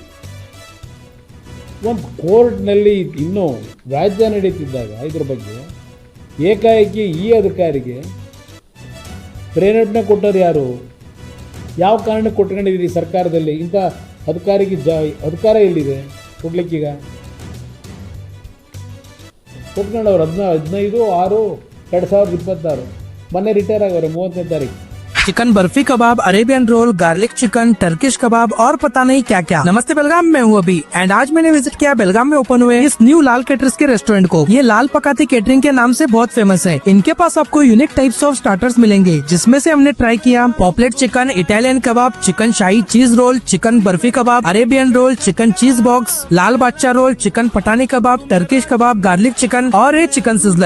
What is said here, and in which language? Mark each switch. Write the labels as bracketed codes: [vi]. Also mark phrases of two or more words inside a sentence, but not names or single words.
[kn] ಒಂದು ಕೋರ್ಟ್ನಲ್ಲಿ ಇನ್ನೂ ವ್ಯಾಜ್ಯ ನಡೀತಿದ್ದಾಗ ಇದ್ರ ಬಗ್ಗೆ ಏಕಾಏಕಿ ಈ ಅಧಿಕಾರಿಗೆ ಪ್ರೇರೇಪಣೆ ಕೊಟ್ಟರು ಯಾರು? ಯಾವ ಕಾರಣಕ್ಕೆ ಕೊಟ್ಕೊಂಡಿದ್ದೀರಿ ಸರ್ಕಾರದಲ್ಲಿ? ಇಂಥ ಅಧಿಕಾರಿಗೆ ಅಧಿಕಾರ ಎಲ್ಲಿದೆ ಕೊಡ್ಲಿಕ್ಕೀಗ? ಕೊಟ್ಕೊಂಡವ್ರು 15/6/2026 ಮೊನ್ನೆ ರಿಟೈರ್ ಆಗೋರು 30ನೇ ತಾರೀಕು. [hi] चिकन बर्फी कबाब, अरेबियन रोल, गार्लिक चिकन, टर्किश कबाब और पता नहीं क्या क्या। नमस्ते बेलगाम में हूँ अभी एंड आज मैंने विजिट किया बेलगाम में ओपन हुए इस न्यू लाल कैटरर्स के रेस्टोरेंट को। ये लाल पकाती केटरिंग के नाम से बहुत फेमस है। इनके पास आपको [en] unique types of starters [hi] मिलेंगे, जिसमें से हमने ट्राई किया पॉपलेट चिकन, इटालियन कबाब, चिकन शाही चीज रोल, चिकन बर्फी कबाब, अरेबियन रोल, चिकन चीज बॉक्स, लाल बादशाह रोल, चिकन पठानी कबाब, टर्किश कबाब, गार्लिक चिकन और ये चिकन सिजलर।